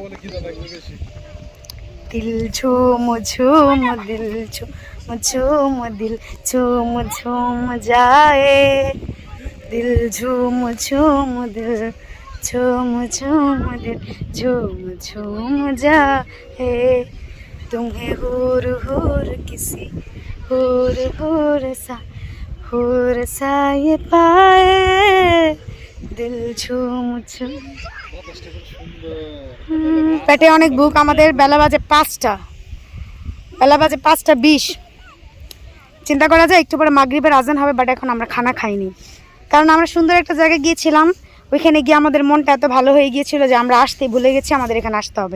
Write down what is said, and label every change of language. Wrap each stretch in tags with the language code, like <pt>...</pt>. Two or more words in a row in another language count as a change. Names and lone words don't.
<hi>दिल झूम झूम दिल झूम झूम दिल झूम झूम जाए, दिल झूम झूम दिल झूम झूम दिल झूम झूम जाए, तुम्हें हुर हुर किसी हुर सा ये पाए, दिल झूम झूम।</hi> <bn>পেটে অনেক ভুক আমাদের, বেলা বাজে 5:20। চিন্তা করা যায় একটু পরে মাগরিবের আজান হবে, বাট এখন আমরা খানা খাইনি, কারণ আমরা সুন্দর একটা জায়গায় গিয়েছিলাম। ওইখানে গিয়ে আমাদের মনটা এত ভালো হয়ে গিয়েছিল যে আমরা আসতেই ভুলে গেছি আমাদের এখানে আসতে হবে।</bn>